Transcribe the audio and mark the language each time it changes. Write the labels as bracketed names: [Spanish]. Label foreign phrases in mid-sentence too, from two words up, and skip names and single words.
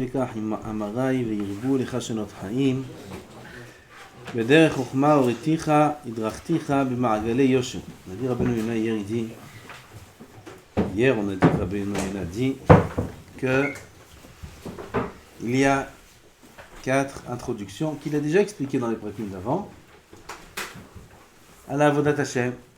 [Hebrew] תיקח אמרי וירבו לך שנות חיים. בדרך חוכמה הוריתיך, הדרכתיך במעגלי יושר. [French] On a dit Rabbeinu Yonah hier, il dit, hier on a dit que Rabbeinu Yonah dit que il y a 4 introductions qu'il a déjà expliquées dans les prakim d'avant à la [Hebrew] עבודת השם.